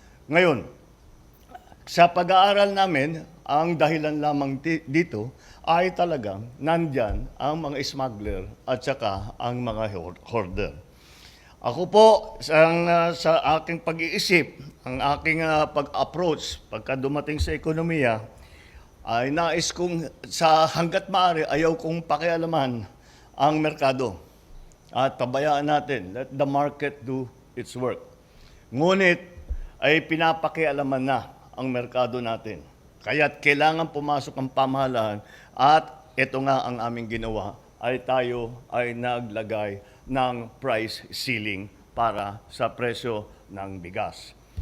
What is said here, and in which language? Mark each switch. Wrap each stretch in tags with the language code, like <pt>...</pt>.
<tl>Ngayon, sa pag-aaral namin, ang dahilan lamang dito ay talagang nandyan ang mga smuggler at saka ang mga hoarder. Ako po, sa aking pag-iisip, ang aking pag-approach pagka dumating sa ekonomiya, ay nais kong sa hanggat maaari ayaw kong pakialaman ang merkado. At pabayaan natin,</tl> <en>let the market do its work.</en> <tl>Ngunit ay pinapakialaman na ang merkado natin. Kaya't kailangan pumasok ang pamahalaan at ito nga ang aming ginawa ay tayo ay naglagay ng price ceiling para sa presyo ng bigas.</tl>